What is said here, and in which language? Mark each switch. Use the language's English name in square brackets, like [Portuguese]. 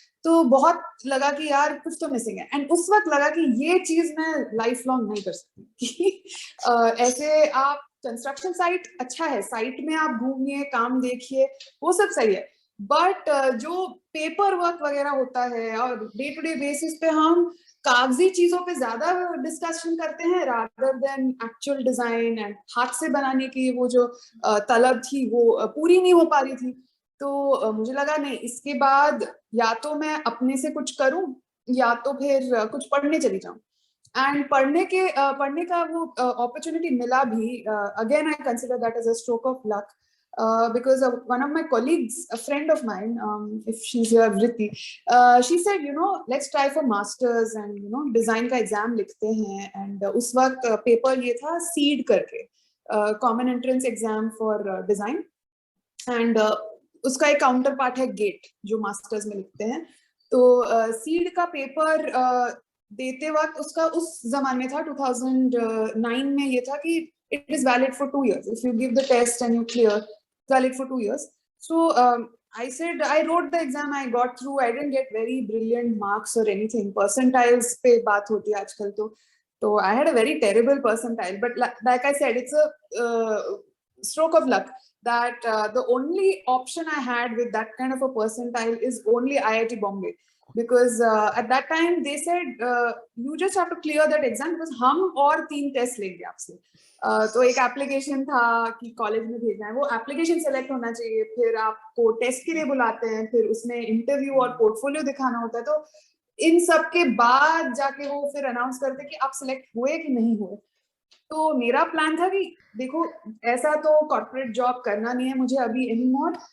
[Hindi] तो बहुत लगा कि यार कुछ तो मिसिंग है। एंड उस वक्त लगा कि ये चीज मैं लाइफ लॉन्ग नहीं कर सकती कि ऐसे आप कंस्ट्रक्शन साइट अच्छा है, साइट में आप घूमिए, काम देखिए, वो सब सही है, बट जो पेपर वर्क वगैरह होता है और डे टू डे बेसिस पे हम कागजी चीजों पे ज्यादा डिस्कशन करते हैं [English] rather than actual design, [Hindi] and हाथ से बनाने की वो जो तलब थी वो पूरी नहीं हो पा रही थी। तो मुझे लगा नहीं, इसके बाद या तो मैं अपने से कुछ करूं या तो फिर कुछ पढ़ने चली जाऊं। एंड पढ़ने का वो अपॉर्चुनिटी मिला भी। [English] again I consider that as a stroke of luck, because one of my colleagues, a friend of mine, if she's here, Vritti, she said, let's try for masters and design [Hindi] का exam लिखते हैं। and उस वक्त paper ये था seed करके, [English] common entrance exam for design, [Hindi] and उसका एक काउंटर पार्ट है गेट जो मास्टर्स में लिखते हैं। तो सीड का पेपर देते वक्त उसका उस जमाने था 2009 में ये था कि [English] it is valid for 2 years. If you give the test and you clear, it's valid for 2 years. So I said, I wrote the exam, I got through. I didn't get very brilliant marks or anything. [Hindi] Percentiles पे बात होती है आजकल, [English] So I had a very terrible percentile, but like I said, it's a stroke of luck that the only option I had with that kind of a percentile is only IIT Bombay. Because at that time they said you just have to clear that exam because [Hindi] हम और 3 test लेंगे आपसे. तो एक application था कि college में भेजना है, वो एप्लीकेशन सेलेक्ट होना चाहिए, फिर आपको टेस्ट के लिए बुलाते हैं, फिर उसमें इंटरव्यू और पोर्टफोलियो दिखाना होता है. तो इन सब के बाद जाके वो फिर अनाउंस करते कि आप सिलेक्ट हुए कि नहीं हुए. तो मेरा प्लान था कि देखो ऐसा तो कॉर्पोरेट जॉब करना नहीं है मुझे अभी एनी मोर.